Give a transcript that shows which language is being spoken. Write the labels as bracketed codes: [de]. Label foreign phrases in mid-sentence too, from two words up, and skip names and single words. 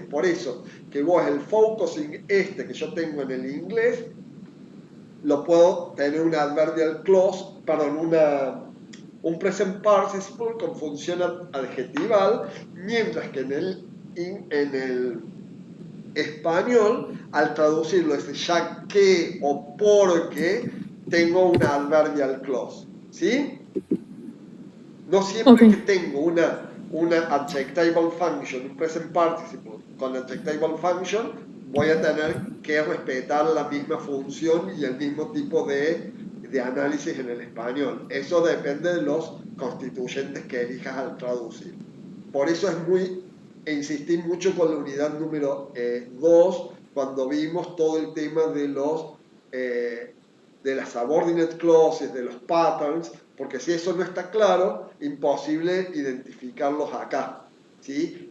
[es] Por eso que vos el focusing este que yo tengo en el inglés, lo puedo tener una [en] adverbial clause, [es] perdón, un [en] present participle [es] con función adjetival, mientras que en el español, al traducirlo ese ya que o porque, tengo una [en] adverbial clause. [es] ¿Sí? No Ok. siempre que tengo una [en] adjectival function, [es] un [en] present participle [es] con [en] adjectival function, [es] voy a tener que respetar la misma función y el mismo tipo de análisis en el español. Eso depende de los constituyentes que elijas al traducir. Por eso insistí mucho con la unidad número 2 cuando vimos todo el tema eh, de las [en] subordinate clauses, [es] de los patterns, porque si eso no está claro, imposible identificarlos acá, ¿sí?